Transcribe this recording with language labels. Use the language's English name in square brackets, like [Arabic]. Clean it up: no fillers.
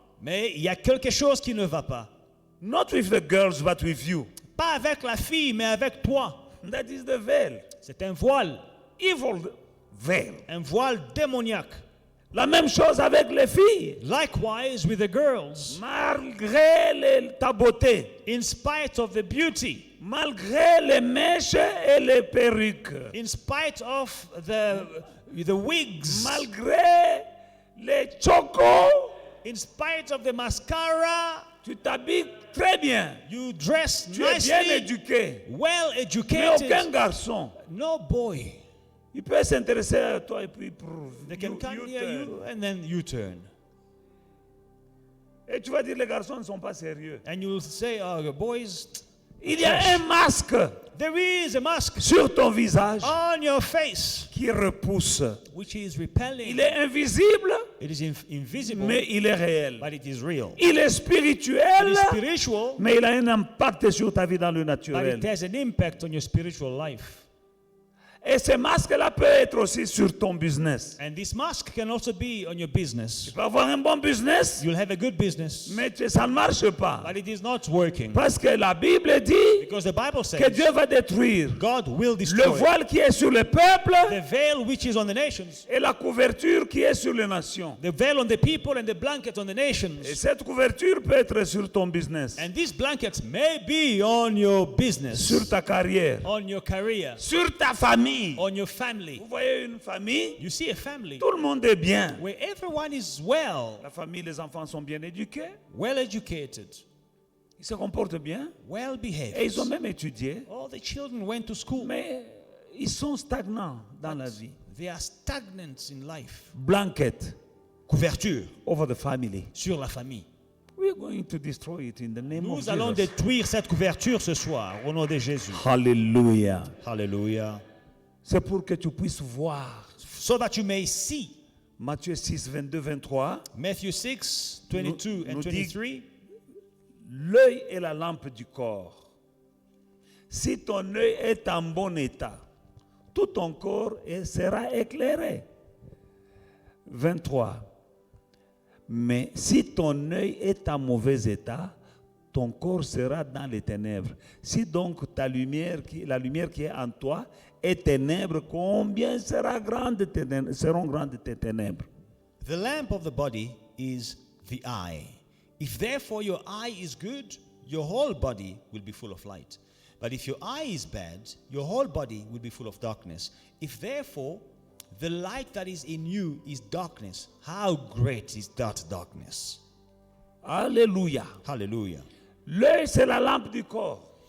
[French] Mais il y a quelque chose qui ne va pas. [English] Not with the girls, but with you. [French] Pas avec la fille, mais avec toi. [English] That is the veil. [French] C'est un voile. [English] Evil veil. [French] Un voile démoniaque. La même chose avec les filles. [English] Likewise with the girls. [French] Malgré ta beauté, [English] In spite of the beauty, [French] malgré les mèches et les perruques, [English] in spite of the wigs, [French] malgré les chocos, [English] in spite of the mascara, [French] tu t'habilles très bien. [English] you dress [French] Tu es bien [English] nicely, [French] éduqué. [English] well [French] Mais [English] educated. [French] aucun garçon, [English] No boy. [French] il peut s'intéresser à toi et puis [English] They can come near you and then you turn. [French] Et tu vas dire les garçons ne sont pas sérieux. [English] And you'll say, oh, boys, [French] Il y a un masque [English] there is a mask [French] sur ton visage [English] on your face [French] qui repousse. [English] which is repelling. [French] Il est invisible, [English] It is invisible, [French] mais il est réel. [English] but it is real. [French] Il est [English] It [French] spirituel, [English] is spiritual, [French] mais il a un impact sur ta vie dans le [English] but [French] naturel. [English] it has an impact on your spiritual life. [French] Et ce masque-là peut être aussi sur ton business. [English] And this mask can also be on your business. [French] Tu peux avoir un bon business, [English] You'll have a good business, [French] mais ça ne marche pas. [English] but it is not working. [French] Parce que la Bible dit [English] Because the Bible [French] que [English] says [French] Dieu va détruire [English] God will [French] le [English] destroy [French] voile qui est sur le peuple [English] the veil which is on the nations, [French] et la couverture qui est sur les nations. [English] the veil on the people and the blanket on the [French] Et [English] nations. [French] cette couverture peut être sur ton business, [English] And these blankets may be on your business, [French] sur ta carrière, [English] on your career, [French] sur ta famille. [English] on your family. [French] Vous voyez une famille, [English] You see a family [French] tout le monde est bien. [English] where everyone is well, [French] La famille, les enfants sont bien éduqués, [English] well educated, [French] ils se comportent bien [English] well [French] et [English] behaved. [French] ils ont même étudié, [English] All the children went to school. [French] mais ils sont stagnants dans la vie. [English] They are stagnant in life. Blanket [French] Couverture [English] over the family. [French] sur la famille. [English] We're going to destroy it in the name [French] Nous [English] of [French] allons [English] Jesus. [French] détruire cette couverture ce soir au nom de Jésus. Hallelujah. Hallelujah. C'est pour que tu puisses voir. [English] So that you may see. [French] Matthieu 6, 22, 23. [English] Matthew 6, 22 and [French] nous dit- [English] 23. [French] L'œil est la lampe du corps. Si ton œil est en bon état, tout ton corps sera éclairé. 23. Mais si ton œil est en mauvais état, ton corps sera dans les ténèbres. Si donc la lumière qui est en toi est ténèbres, combien seront grandes tes ténèbres? [English] The lamp of the body is the eye. If therefore your eye is good, your whole body will be full of light. But if your eye is bad, your whole body will be full of darkness. If therefore the light that is in you is darkness, how great is that darkness? [French] Alléluia. [English] Hallelujah. [French] L'œil, c'est la lampe du corps.